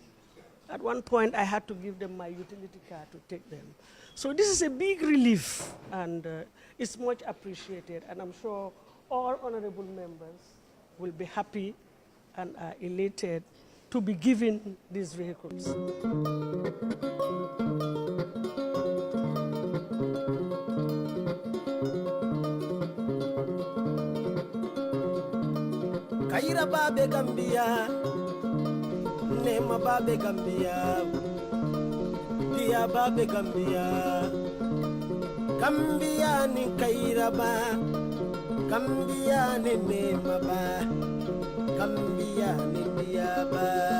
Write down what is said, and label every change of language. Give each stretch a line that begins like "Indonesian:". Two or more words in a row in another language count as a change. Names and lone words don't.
English: At one point, I had to give them my utility car to take them. So this is a big relief, and it's much appreciated. And I'm sure all honorable members will be happy and are elated to be given these vehicles.
Mandingo: Kaira babe Gambia, Nema babe Gambia, Dia babe Gambia, Gambia ni Kairaba, Gambia ni Nemaba, Gambia ni Diaba.